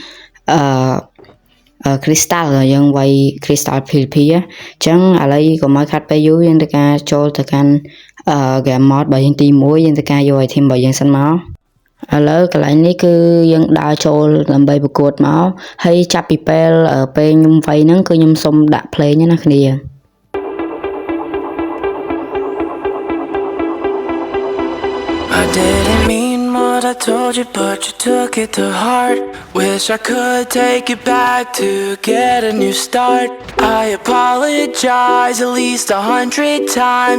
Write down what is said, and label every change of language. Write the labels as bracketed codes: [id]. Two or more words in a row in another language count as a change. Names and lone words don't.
[km] Crystal យើងវាយ Crystal PVP អញ្ចឹងឥឡូវកុំឲ្យខាត់ពេលយូរយើងទៅការចូលទៅកាន់ [en] game mode [km] របស់យើងទី1យើងទៅការយក item របស់យើងសិនមកឥឡូវកន្លែងនេះគឺយើងដើរចូលដើម្បីប្រកួតមកហើយចាប់ពីពេលខ្ញុំវាយហ្នឹងគឺខ្ញុំសុំដាក់ play ណាគ្នា [en] I didn't mean what I told you, but you took it to heart. Wish I could take it back to get a new start. I apologize at least 100 times.